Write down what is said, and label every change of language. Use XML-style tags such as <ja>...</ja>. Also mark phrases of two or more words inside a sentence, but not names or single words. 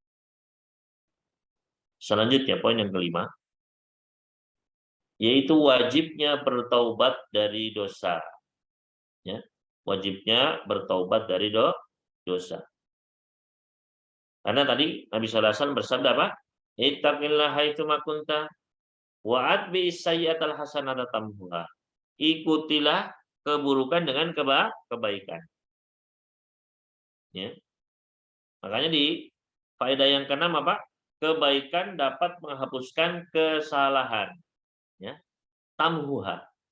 <id>Selanjutnya poin yang kelima, yaitu wajibnya bertaubat dari dosa. Ya. Wajibnya bertaubat dari dosa. Karena tadi Nabi</id> <ar>صلى الله عليه وسلم</ar> <id>bersabda apa?</id> <ar>اتق الله حيثما كنت وأتبع السيئة الحسنة تمحها.</ar> <id>Ikutilah keburukan dengan kebaikan. Ya. Makanya di faedah yang keenam apa? Kebaikan dapat menghapuskan kesalahan. Ya. Tamhuha.</id>